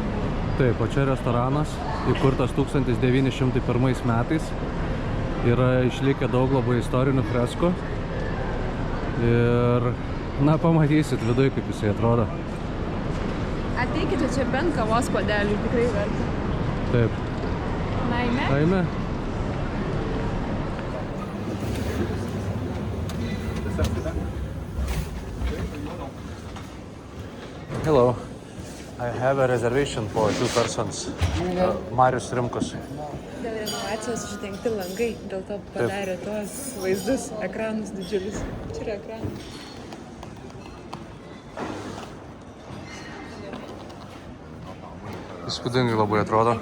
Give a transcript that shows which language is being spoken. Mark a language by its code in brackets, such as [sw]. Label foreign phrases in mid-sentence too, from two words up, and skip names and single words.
[lt] Taip, o čia restoranas, įkurtas 1901 metais. Yra išlikę daug labai istorinių freskų. Ir, na, pamatysit viduje, kaip jisai atrodo. Ateikite čia bent kavos puodelių, tikrai verta. Taip. Na, eime? Eime. [en] Hello. I have a reservation for 2 persons. Marius Rimkus. [lt] Dėl renovacijos uždengti langai, dėl to padarė tuos vaizdus, ekranus didžiulius. Čia yra ekranai. Įspūdingai labai atrodo.